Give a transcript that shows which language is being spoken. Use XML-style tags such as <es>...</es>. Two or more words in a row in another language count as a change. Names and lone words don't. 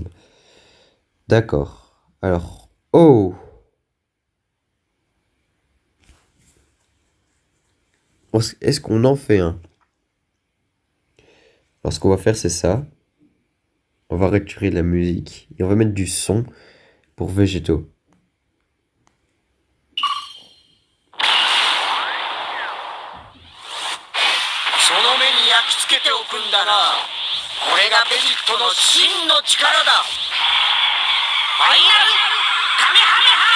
<fr>D'accord. Alors, oh! Est-ce qu'on en fait un? Alors, ce qu'on va faire, c'est ça. On va retirer de la musique et on va mettre du son pour végétaux.</fr> <ja>その目に焼き付けておくんだな。これがベジットの真の力だ。ファイナルカメハメ</ja>